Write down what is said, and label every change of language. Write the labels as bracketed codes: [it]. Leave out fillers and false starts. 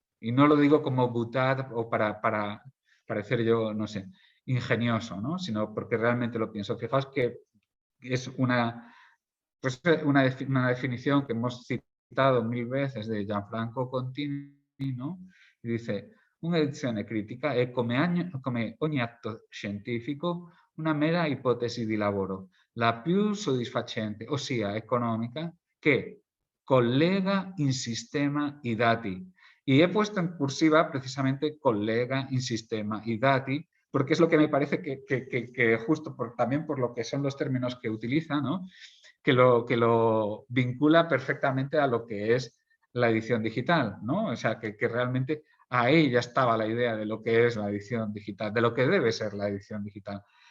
[es] Y no lo digo como butad o para parecer yo, no sé, ingenioso, ¿no? Sino porque realmente lo pienso. Fijaos que es pues una definición que hemos citado 1000 veces de Gianfranco Contini, ¿no? Y dice, [it] un'edizione critica è come ogni atto scientifico una mera ipotesi di lavoro, la più soddisfacente, ossia economica, che collega in sistema i dati. [es] Y he puesto en cursiva precisamente [it] collega in sistema i dati, [es] porque es lo que me parece que justo también por lo que son los términos que utiliza, ¿no? que lo vincula perfectamente a lo que es la edición digital, ¿no? O sea, que realmente ahí ya estaba la idea de lo que es la edición digital, de lo que debe ser la edición digital.